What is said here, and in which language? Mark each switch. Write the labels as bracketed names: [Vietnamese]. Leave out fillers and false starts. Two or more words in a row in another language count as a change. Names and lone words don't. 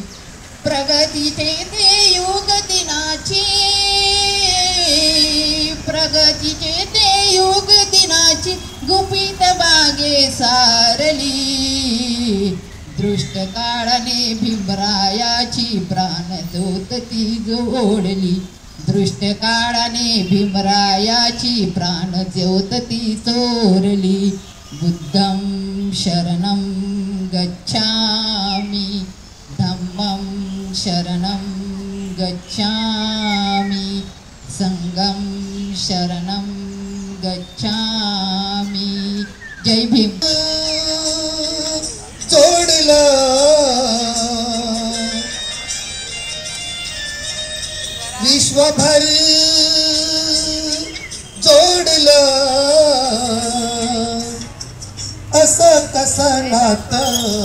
[Marathi] प्रगतीचे ते युग दिनाची, प्रगतीचे ते युग दिनाची गुपित बागे सारली. दृष्ट काळाने भीमरायाची प्राणज्योत ती जोडली. दृष्ट काळाने भीमरायाची प्राण ज्योत ती चोरली. [Pali] बुद्धं शरणं गच्छामि, धम्मं शरणं गच्छामि, संघं शरणं गच्छामि. [Marathi] जय भीम. जोडलं विश्वभर, जोडलं असं कसं नातं.